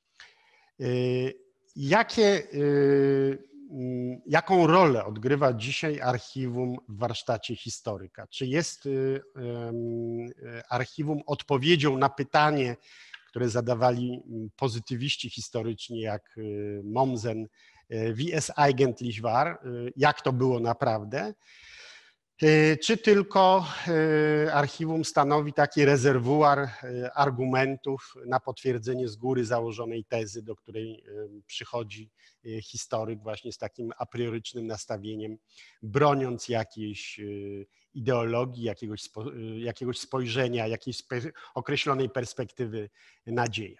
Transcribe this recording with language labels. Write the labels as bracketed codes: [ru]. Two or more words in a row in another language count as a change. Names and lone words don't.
[pl] Jaką rolę odgrywa dzisiaj archiwum w warsztacie historyka? Czy jest archiwum odpowiedzią na pytanie, które zadawali pozytywiści historyczni jak Mommsen, [de] wie es eigentlich war, [pl] jak to było naprawdę? Czy tylko archiwum stanowi taki rezerwuar argumentów na potwierdzenie z góry założonej tezy, do której przychodzi historyk właśnie z takim apriorycznym nastawieniem, broniąc jakiejś ideologii, jakiegoś spojrzenia, jakiejś określonej perspektywy na dzieje.